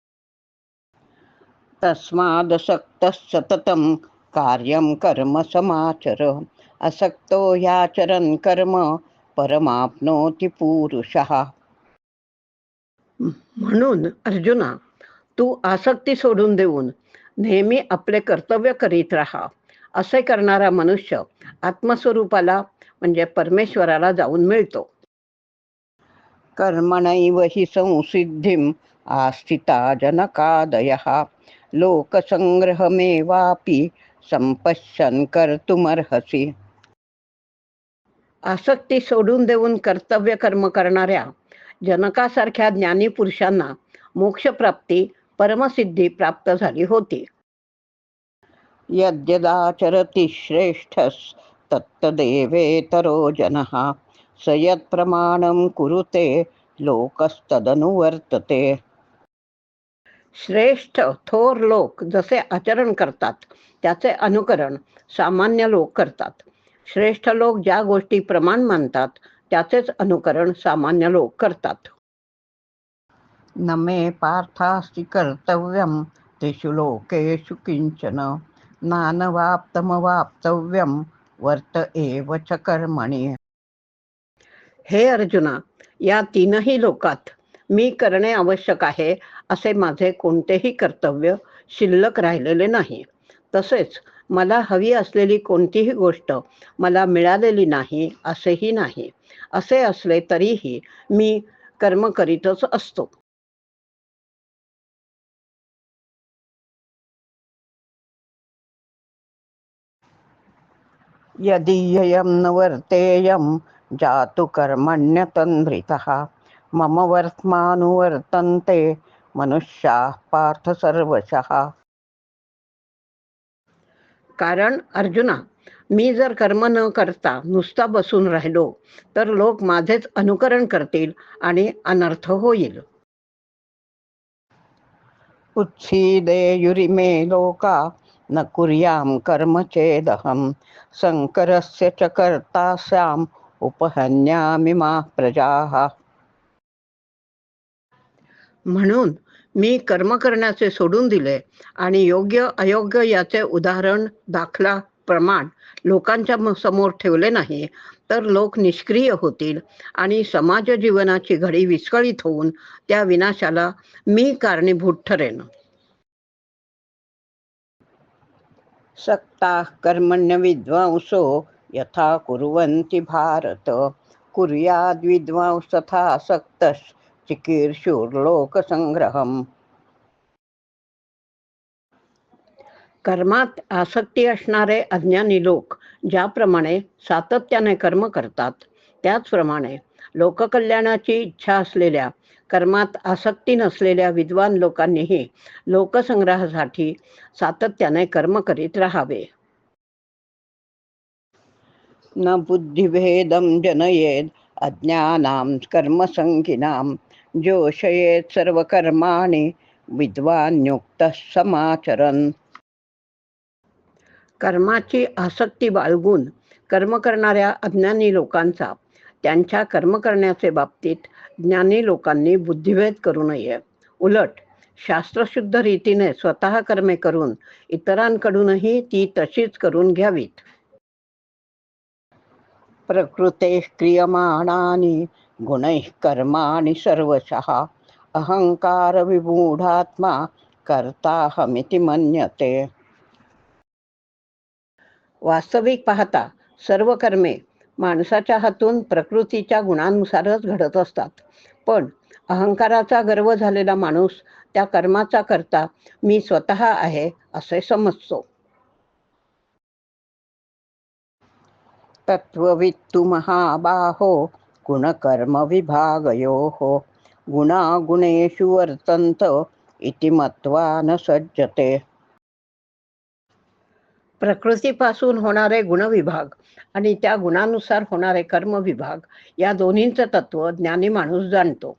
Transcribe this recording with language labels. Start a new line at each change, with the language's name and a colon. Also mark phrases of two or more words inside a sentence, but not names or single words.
Sanskrit: तस्मादसक्तः सततं कार्यं कर्म समाचर असक्तो ह्याचरन् कर्म परमाप्नोति पुरुषः.
Marathi: म्हणून अर्जुना, तू आसक्ती सोडून देऊन नेहमी आपले कर्तव्य करीत राहा. असे करणारा मनुष्य आत्मस्वरूपाला म्हणजे परमेश्वराला जाऊन मिळतो.
Sanskrit: कर्मणैव हि संसिद्धिं आस्थिता जनकादयः लोकसंग्रहमेवापि संपश्यन् कर्तुमर्हसि.
Marathi: आसक्ती सोडून देऊन कर्तव्य कर्म करणाऱ्या जनकासारख्या ज्ञानी पुरुषांना मोक्षप्राप्ती परमसिद्धी प्राप्त झाली होती.
Sanskrit: यद्यदाचरति श्रेष्ठस्तत्तदेवेतरो जनः स यत्प्रमाणं कुरुते लोकस्तदनुवर्तते.
Marathi: श्रेष्ठ थोर लोक जसे आचरण करतात त्याचे अनुकरण सामान्य लोक करतात. श्रेष्ठ लोक ज्या गोष्टी प्रमाण मानतात त्याचेच अनुकरण सामान्य लोक करतात.
Sanskrit: न मे पार्थास्ति कर्तव्यं तेषु लोकेषु किंचन नानवाप्तमवाप्तव्यं वर्त एव च कर्मणि.
Marathi: हे अर्जुना, या तीनही लोकात मी करणे आवश्यक आहे असे माझे कोणतेही कर्तव्य शिल्लक राहिलेले नाही. तसेच मला हवी असलेली कोणतीही गोष्ट मला मिळालेली नाही असेही नाही. असे असले तरीही मी कर्म करीतच असतो.
Sanskrit: यदीयं न वर्तेयं जातु कर्मण्यतन्द्रितः मम वर्त्मानुवर्तन्ते मनुष्याः पार्थ सर्वशः.
Marathi: कारण अर्जुना, मी जर कर्म न करता नुसता बसून राहिलो तर लोक माझेच अनुकरण करतील आणि अनर्थ होईल.
Sanskrit: उत्सीदेयुरिमे लोका न कुर्यां कर्म चेदहं शङ्करस्य च कर्ता स्याम् उपहन्यामि मा प्रजाः.
Marathi: म्हणून मी कर्म करण्याचे सोडून दिले आणि योग्य अयोग्य याचे उदाहरण दाखला प्रमाण लोकांच्या समोर ठेवले नाही तर लोक निष्क्रिय होतील आणि समाज जीवनाची घडी विस्कळीत होऊन त्या विनाशाला मी कारणीभूत ठरेन.
Sanskrit: सक्ताः कर्मण्य विद्वांसो यथा कुर्वन्ति भारत कुर्याद् विद्वांस तथा सक्तश्चिकीर्षुर्लोकसंग्रहम्.
Marathi: कर्मात आसक्ती असणारे अज्ञानी लोक ज्याप्रमाणे सातत्याने कर्म करतात त्याचप्रमाणे लोककल्याणाची इच्छा असलेल्या कर्मात आसक्ती नसलेल्या विद्वान लोकांनीही लोकसंग्रहासाठी सातत्याने कर्म करीत राहावे.
Sanskrit: न बुद्धिभेदं जनयेद अज्ञानां कर्मसंगिनां जोषयेत सर्वकर्माणि विद्वान्युक्तः समाचरन्.
Marathi: कर्माची आसक्ती बाळगून कर्म करणाऱ्या अज्ञानी लोकांचा त्यांच्या कर्म करण्याचे बाबतीत ज्ञानी लोकांनी बुद्धिभेद करू नये. उलट शास्त्रशुद्ध रीतीने स्वतः कर्मे करून इतरांकडूनही ती तशीच करून घ्यावीत.
Sanskrit: प्रकृते क्रियमाणानि गुणैः कर्माणि सर्वशः अहंकार विमूढात्मा कर्ताहमिति मन्यते.
Marathi: वास्तविक पाहता सर्व कर्मे माणसाच्या हातून प्रकृतीच्या गुणांनुसारच घडत असतात. पण अहंकाराचा गर्व झालेला माणूस त्या कर्माचा करता मी स्वतः आहे असे समजतो.
Sanskrit: तत्त्ववित्तु महाबाहो गुणकर्म विभागयोः गुणागुणेषु वर्तन्त इति मत्वा न सज्जते.
Marathi: प्रकृतीपासून होणारे गुणविभाग आणि त्या गुणानुसार होणारे कर्मविभाग या दोन्हींचं तत्व ज्ञानी माणूस जाणतो.